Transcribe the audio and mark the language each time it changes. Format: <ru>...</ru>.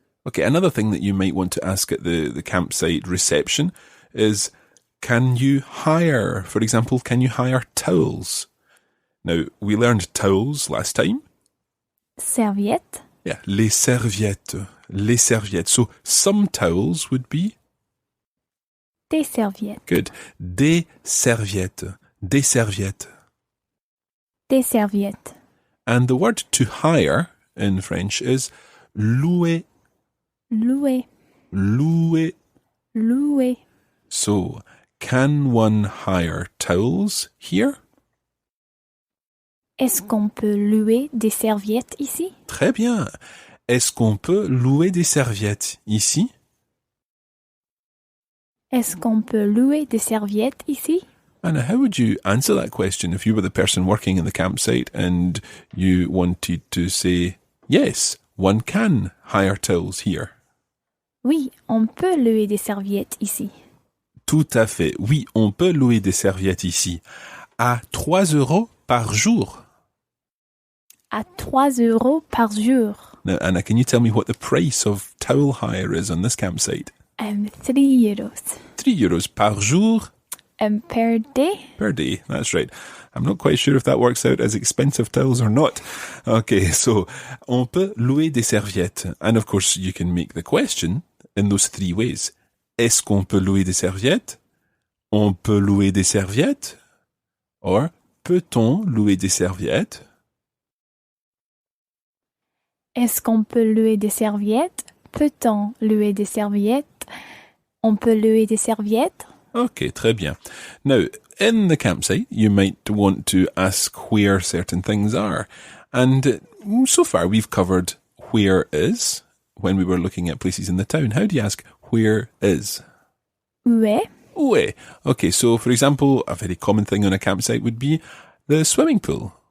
<en>Okay, another thing that you might want to ask at the campsite reception is, can you hire, for example, can you hire towels? Now, we learned towels last time.</en> <fr>Serviette.</fr> <en>Yeah,</en> <fr>les serviettes. Les serviettes.</fr> <en>So, some towels would be?</en> <fr>Des serviettes.</fr> <en>Good.</en> <fr>Des serviettes. Des serviettes. Des serviettes.</fr> <en>And the word to hire in French is louer.</en> <fr>Louer. Louer. Louer.</fr> <en>So, can one hire towels here?</en> <fr>Est-ce qu'on peut louer des serviettes ici? Très bien. Est-ce qu'on peut louer des serviettes ici? Est-ce qu'on peut louer des serviettes ici?</fr> <en>Anna, how would you answer that question if you were the person working in the campsite and you wanted to say, yes, one can hire towels here?</en> <fr>Oui, on peut louer des serviettes ici. Tout à fait. Oui, on peut louer des serviettes ici. À 3 € par jour. À 3 € par jour.</fr> <en>Now, Anna, can you tell me what the price of towel hire is on this campsite?</en> <fr>3 €. 3 € par jour.</fr> <en>Per day. Per day, that's right. I'm not quite sure if that works out as expensive towels or not. Okay, so,</en> <fr>on peut louer des serviettes.</fr> <en>And of course, you can make the question in those 3 ways.</en> <fr>Est-ce qu'on peut louer des serviettes? On peut louer des serviettes? Or, peut-on louer des serviettes? Est-ce qu'on peut louer des serviettes? Peut-on louer des serviettes? On peut louer des serviettes? Okay, très bien.</fr> <en>Now, in the campsite, you might want to ask where certain things are. And so far, we've covered where is when we were looking at places in the town. How do you ask where is?</en> <fr>Où est? Où est?</fr> <en>Okay, so for example, a very common thing on a campsite would be the swimming pool.</en>